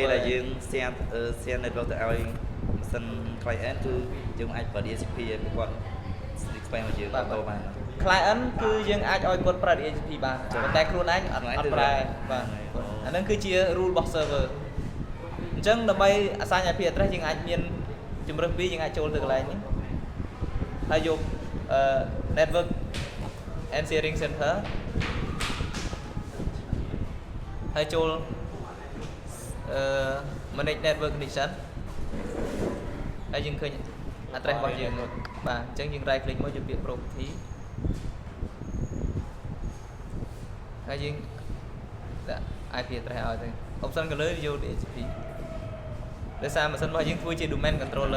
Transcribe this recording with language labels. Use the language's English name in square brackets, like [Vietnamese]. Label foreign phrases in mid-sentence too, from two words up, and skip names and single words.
[Khmer] ពេលដែលយើង [English] share network [Khmer] ទៅឲ្យម៉ាស៊ីន client គឺយើងអាចប្រើ DHCP ឲ្យពួកគាត់ request មកយើងបន្តបាន client គឺយើងអាចឲ្យគាត់ប្រើ DHCP បានប៉ុន្តែខ្លួនឯងអត់ប្រើបាទអាហ្នឹងគឺជា rule របស់ server អញ្ចឹងដើម្បី [English] assign IP address [Khmer] យើងអាចមានជំរើសពីរយើងអាចចូលទៅកន្លែងនេះហើយយក [English] network and sharing center [Khmer] ហើយចូល [English] manage network connection [Khmer] ហើយយើងឃើញ address របស់យើងបាទអញ្ចឹងយើង [English] right click [Khmer] មកយកពាក្យ property ហើយយើងដាក់ [English] IP address [Khmer] ឲ្យទៅ option ក៏លើយក DHCP ដោយសារម៉ាស៊ីនរបស់យើងធ្វើជា domain controller